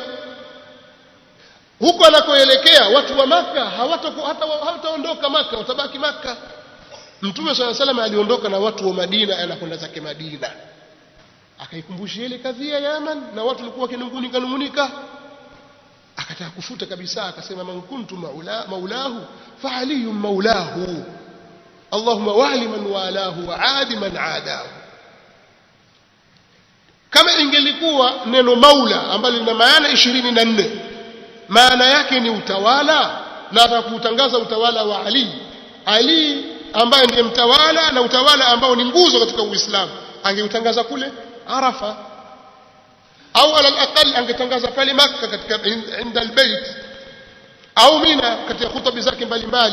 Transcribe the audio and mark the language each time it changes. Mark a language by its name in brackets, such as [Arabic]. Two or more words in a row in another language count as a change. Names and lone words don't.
[Swahili] Huko anakoelekea watu wa Makka hawataondoka Makka, watabaki Makka. Mtume [Arabic] صلى وسلم [Swahili] aliondoka na watu wa Madina, anakwenda zake Madina. Akaikumbushia ile kadhia ya Yaman, na watu walikuwa wakinungunika. Akataka kufuta kabisa, akasema [Arabic] من كنت مولاه فعلي مولاه اللهم وال من والاه وعاد من عاداه. [Swahili] Kama ingelikuwa neno maula ambalo lina maana 24, maana yake ni utawala, na atakutangaza utawala wa Ali ambaye ndiye mtawala, na utawala ambao ni nguzo katika Uislamu, angeutangaza kule Arafa, au [Arabic] على الأقل [Swahili] angetangaza pale Makka katika [Arabic] عند البيت, [Swahili] au Mina katika hutuba zake mbalimbali.